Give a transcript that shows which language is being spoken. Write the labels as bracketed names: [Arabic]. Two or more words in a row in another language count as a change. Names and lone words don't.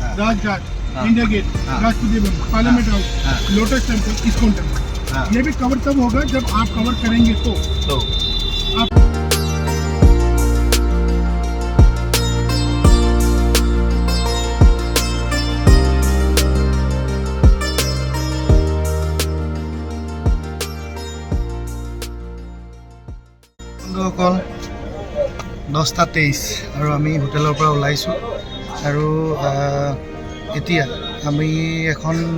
[Hindi] राजघाट, इंडिया गेट, राष्ट्रपति भवन, पार्लियामेंट हाउस, लोटस टेम्पल, इस्कॉन टेम्पल, ये भी कवर तब होगा जब आप कवर करेंगे तो आप [Assamese] বন্ধুসকল 10:23 আৰু আমি হোটেলৰ পৰা ওলাইছোঁ আৰু এতিয়া আমি এখন